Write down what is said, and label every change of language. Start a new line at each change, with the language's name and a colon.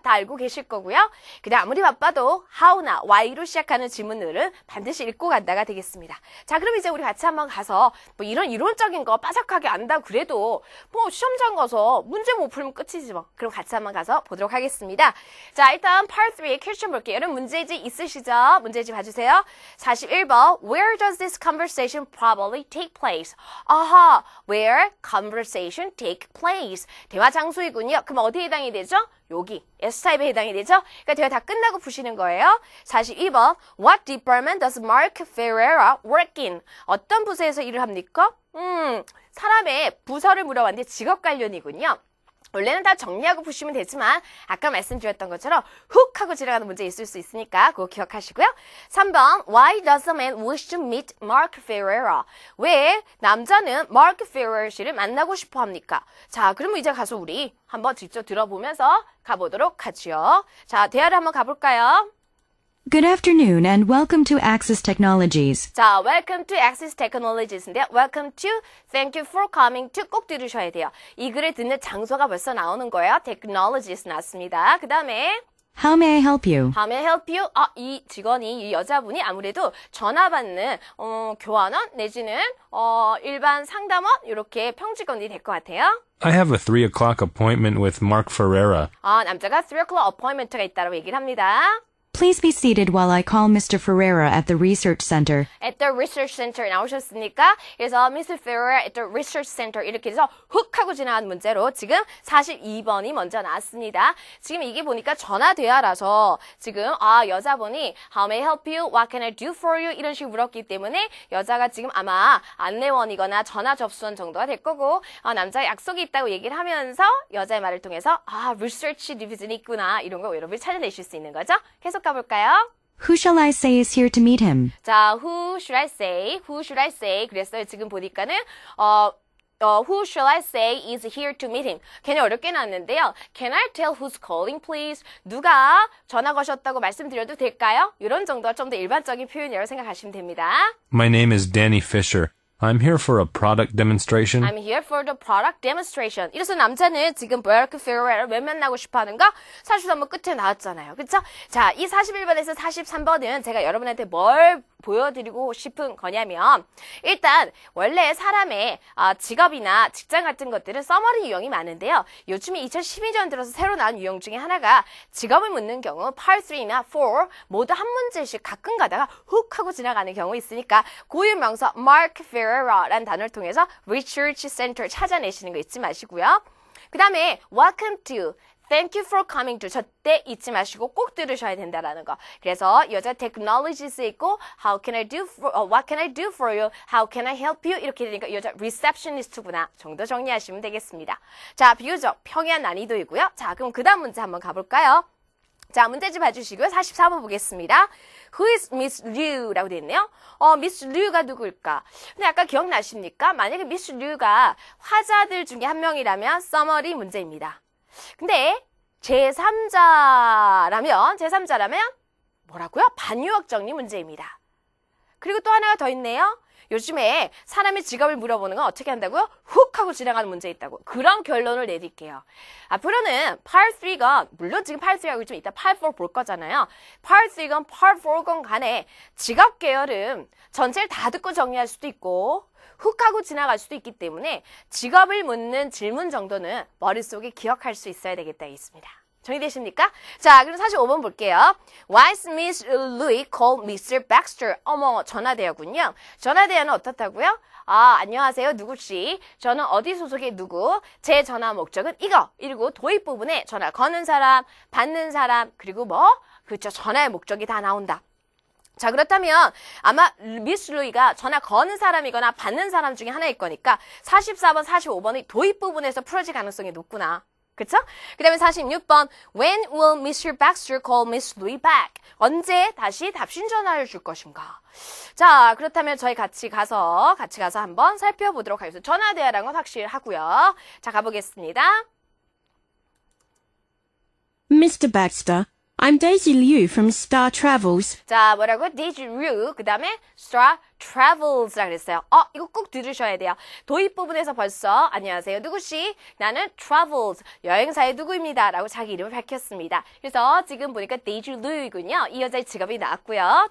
Korean: 다 알고 계실 거고요. 그냥 아무리 바빠도 how나 why로 시작하는 질문들은 반드시 읽고 간다가 되겠습니다. 자, 그럼 이제 우리 같이 한번 가서 뭐 이런 이론적인 거 빠삭하게 안다 그래도 뭐 시험장 가서 문제 못 풀면 끝이지 뭐. 그럼 같이 한번 가서 보도록 하겠습니다. 자, 일단 Part 3의 퀘스천 볼게요. 여러분 문제지 있으시죠? 문제지 봐주세요.
English: 41번 Where does this conversation probably take place? 아하, where conversation take place.
Korean: 대화 장소이군요. 그럼 어디에 해당이 되죠? 여기 S타입에 해당이 되죠? 그러니까 대화 다 끝나고 푸시는 거예요.
English: 42번 What department does Mark Ferreira work in?
Korean: 어떤 부서에서 일을 합니까? 사람의 부서를 물어봤는데 직업 관련이군요. 원래는 다 정리하고 푸시면 되지만 아까 말씀드렸던 것처럼 훅 하고 지나가는 문제 있을 수 있으니까 그거 기억하시고요.
English: 3번 Why does a man wish to meet Mark Ferreira?
Korean: 왜 남자는 Mark Ferreira 씨를 만나고 싶어 합니까? 자, 그러면 이제 가서 우리 한번 직접 들어보면서 가보도록 하죠. 자, 대화를 한번 가볼까요?
English: Good afternoon and welcome to Axis Technologies. 자, welcome to Axis Technologies인데요. welcome to, thank you for coming to
Korean: 꼭 들으셔야 돼요. 이 글을 듣는 장소가 벌써 나오는 거예요. technologies 나왔습니다. 그 다음에
English: How may I help you? How may I help you?
Korean: 이 직원이, 이 여자분이 아무래도 전화 받는 교환원 내지는 일반 상담원 이렇게 평직원이 될 것 같아요.
English: I have a 3 o'clock appointment with Mark Ferreira.
Korean: 남자가
English: 3 o'clock appointment
Korean: 가 있다고 얘기를 합니다.
English: Please be seated while I call Mr. Ferreira at the research center. At the research center
Korean: 나오셨습니까? 그래서 Mr. Ferreira
English: at the research center
Korean: 이렇게 해서 훅 하고 지나간 문제로 지금 42번이 먼저 나왔습니다. 지금 이게 보니까 전화 대화라서 지금 여자분이
English: How may I help you? What can I do for you?
Korean: 이런 식으로 물었기 때문에 여자가 지금 아마 안내원이거나 전화 접수원 정도가 될 거고 남자가 약속이 있다고 얘기를 하면서 여자의 말을 통해서 research 디비전이 있구나 이런 거 여러분이 찾아내실 수 있는 거죠. 계속 가볼까요?
English: Who shall I say is here to meet him? 자, who should I say? Who should I say?
Korean: 그랬어요. 지금 보니까는
English: who shall I say is here to meet him?
Korean: 괜히 어렵게 나왔는데요.
English: Can I tell who's calling, please?
Korean: 누가 전화 거셨다고 말씀드려도 될까요? 이런 정도가 좀 더 일반적인 표현이라고 생각하시면 됩니다.
English: My name is Danny Fisher. I'm here for a product demonstration. I'm here for the product demonstration.
Korean: 이래서 남자는 지금 Mark Ferreira를 왜 만나고 싶어 하는가? 43번 끝에 나왔잖아요. 그쵸? 자, 이 41번에서 43번은 제가 여러분한테 뭘 보여드리고 싶은 거냐면 일단 원래 사람의 직업이나 직장 같은 것들은 서머리 유형이 많은데요. 요즘에 2012년 들어서 새로 나온 유형 중에 하나가 직업을 묻는 경우 Part 3나 4 모두 한 문제씩 가끔 가다가 훅 하고 지나가는 경우 있으니까 고유명사 Mark Ferreira라는 단어를 통해서 Research Center 찾아내시는 거 잊지 마시고요. 그 다음에
English: Welcome to Thank you for coming to.
Korean: 저때 잊지 마시고 꼭 들으셔야 된다라는 거. 그래서 여자 technologies에 있고
English: How can I do for, What can I do for you? How can I help you?
Korean: 이렇게 되니까 여자 receptionist구나 정도 정리하시면 되겠습니다. 자, 비교적 평이한 난이도이고요. 자, 그럼 그 다음 문제 한번 가볼까요? 자, 문제지 봐주시고요. 44번 보겠습니다.
English: Who is
Korean: Miss Liu라고 되어 있네요. Miss Liu가 누구일까? 근데 아까 기억나십니까? 만약에 Miss Liu가 화자들 중에 한 명이라면 서머리 문제입니다. 근데 제3자라면 뭐라고요? 반유역 정리 문제입니다. 그리고 또 하나가 더 있네요. 요즘에 사람의 직업을 물어보는 건 어떻게 한다고요? 훅 하고 지나가는 문제 있다고. 그런 결론을 내릴게요. 앞으로는 Part 3건 물론 지금 Part 3하고 좀 이따 Part 4 볼 거잖아요. Part 3건 Part 4건 간에 직업 계열은 전체를 다 듣고 정리할 수도 있고 훅 하고 지나갈 수도 있기 때문에 직업을 묻는 질문 정도는 머릿속에 기억할 수 있어야 되겠다 있습니다. 정리되십니까? 자, 그럼 45번 볼게요.
English: Why is Miss Louis called Mr.
Korean: Baxter? 어머, 전화대화군요. 전화대화는 어떻다고요? 안녕하세요. 누구씨? 저는 어디 소속의 누구? 제 전화 목적은 이거. 그리고 도입 부분에 전화 거는 사람, 받는 사람, 그리고 그렇죠. 전화의 목적이 다 나온다. 자, 그렇다면 아마 미스 루이가 전화 거는 사람이거나 받는 사람 중에 하나일 거니까 44번, 45번의 도입 부분에서 풀어질 가능성이 높구나. 그쵸? 그 다음에 46번
English: When will Mr. Baxter call Miss Louie back?
Korean: 언제 다시 답신 전화를 줄 것인가? 자, 그렇다면 저희 같이 가서 한번 살펴보도록 하겠습니다. 전화 대화라는 건 확실하고요. 자, 가보겠습니다.
English: Mr. Baxter, I'm Daisy Liu from Star Travels.
Korean: 자, 뭐라고? Daisy Liu, 그 다음에 Star travels라 그랬어요. 이거 꼭 들으셔야 돼요. 도입 부분에서 벌써 안녕하세요. 누구시? 나는 travels, 여행사의 누구입니다. 라고 자기 이름을 밝혔습니다. 그래서 지금 보니까 데이지 루이군요. 이 여자의 직업이 나왔고요.